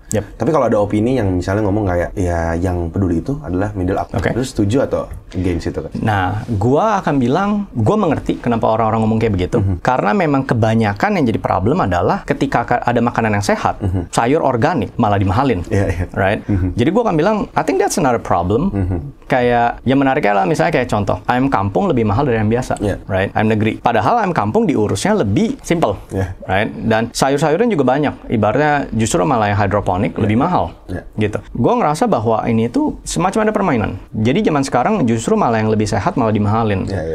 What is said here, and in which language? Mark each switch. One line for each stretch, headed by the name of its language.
Indonesian: Tapi kalau ada opini yang misalnya ngomong kayak, ya yang peduli itu adalah middle up. Terus setuju atau against itu kan? Nah, gua akan bilang, gua mengerti kenapa orang-orang ngomong kayak begitu. Karena memang kebanyakan yang jadi problem adalah ketika ada makanan yang sehat, sayur organik malah dimahalin.
English: Right?
Indonesian: Jadi gua akan bilang,
English: I think that's another problem.
Indonesian: Kayak, yang menariknya adalah misalnya kayak contoh, ayam kampung lebih mahal dari ayam biasa.
English: Right?
Indonesian: Ayam negeri. Padahal ayam kampung diurusnya lebih simple. Right? Dan sayur-sayurnya juga banyak. Ibaratnya justru malah yang hidroponik lebih mahal. Gitu. Gue ngerasa bahwa ini tuh semacam ada permainan. Jadi zaman sekarang justru malah yang lebih sehat malah dimahalin.